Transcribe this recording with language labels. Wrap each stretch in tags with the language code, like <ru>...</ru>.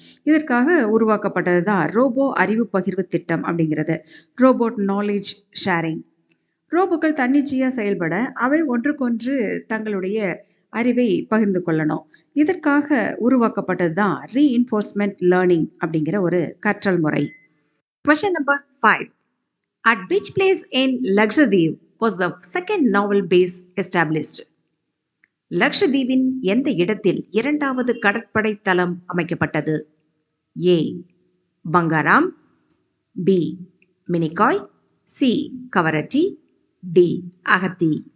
<ta>இதற்காக உருவாக்கப்பட்டதுதான் ரோபோ அறிவு பகிர்வு திட்டம் அப்படிங்கிறது, ரோபோட் நாலேஜ் ஷேரிங். ரோபோக்கள் தன்னிச்சையா செயல்பட அவை ஒன்றுக்கொன்று தங்களுடைய அறிவை பகிர்ந்து கொள்ளணும். இதற்காக உருவாக்கப்பட்டதுதான் ரீஇன்ஃபோர்ஸ்மெண்ட் லேர்னிங் அப்படிங்கிற ஒரு கற்றல் முறை.</ta> <en>Question number 5. At which place in Lakshadweep was the second naval base established?</en> <ta>லக்ஷதீவின் எந்த இடத்தில் இரண்டாவது கடற்படை தளம் அமைக்கப்பட்டது? ஏ Bangaram, B Minicoy, C Kavaratti, D அகத்தி.</ta>